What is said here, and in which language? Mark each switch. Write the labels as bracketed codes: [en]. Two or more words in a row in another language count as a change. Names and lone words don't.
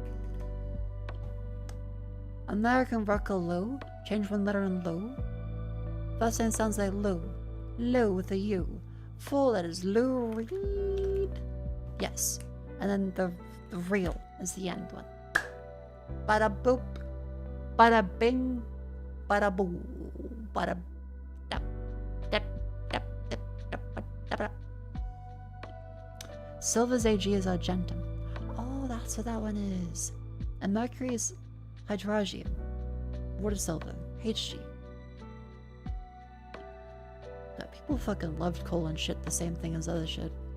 [en] American rocker Lou. Change one letter in Lou. First name sounds like Lou. Lou with a U. 4 letters. Lou Reed. Yes. And then the real is the end one. Bada boop. Bada bing. Bada boo. Bada dap. Dap. Dap. Dap. Dap. Dap. Dap. Silver's AG is Argentum. Oh, that's what that one is. And Mercury is Hydrargium. Water silver. HG. God, people fucking loved coal and shit the same thing as other shit.